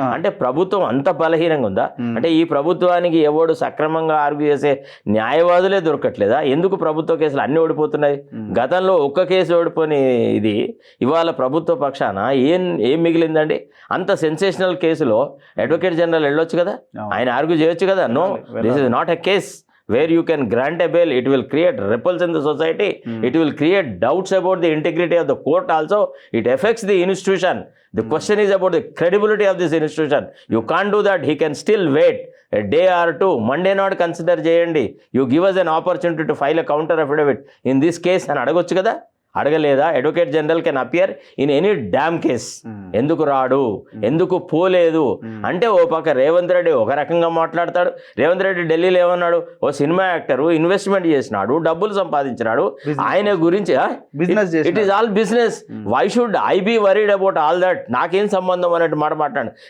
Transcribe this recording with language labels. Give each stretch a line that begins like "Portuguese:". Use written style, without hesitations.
Telugu: అంటే ప్రభుత్వం అంత బలహీనంగా ఉందా? అంటే ఈ ప్రభుత్వానికి ఎవడు సక్రమంగా ఆర్గ్యూ చేసే న్యాయవాదులే దొరకట్లేదా? ఎందుకు ప్రభుత్వ కేసులు అన్నీ ఓడిపోతున్నాయి? గతంలో ఒక్క కేసు ఓడిపోని ఇది ఇవాళ ప్రభుత్వ పక్షాన ఏం మిగిలిందండి? అంత సెన్సేషనల్ కేసులో అడ్వకేట్ జనరల్ వెళ్ళొచ్చు కదా, ఆయన ఆర్గ్యూ చేయొచ్చు కదా.
English: No, this is not a case where you can grant a bail. It will create ripples in the society. It will create doubts about the integrity of the court also. It affects the institution. The question is about the credibility of this institution. You can't do that. He can still wait a day or two. Monday not consider jayandi. You give us an opportunity to file a counter affidavit in this case and
Telugu: అడగొచ్చు కదా. అడగలేదా?
English: Advocate general can appear in any damn case.
Telugu: ఎందుకు రాడు, ఎందుకు పోలేదు అంటే ఓ పక్క రేవంత్ రెడ్డి ఒక రకంగా మాట్లాడతాడు. రేవంత్ రెడ్డి ఢిల్లీలో ఏమన్నాడు, ఓ సినిమా యాక్టరు ఇన్వెస్ట్మెంట్ చేసినాడు, డబ్బులు సంపాదించినాడు, ఆయన గురించి
English: it is all business, why should I be worried about all that,
Telugu: నాకేం సంబంధం అన్నట్టు మాట్లాడు.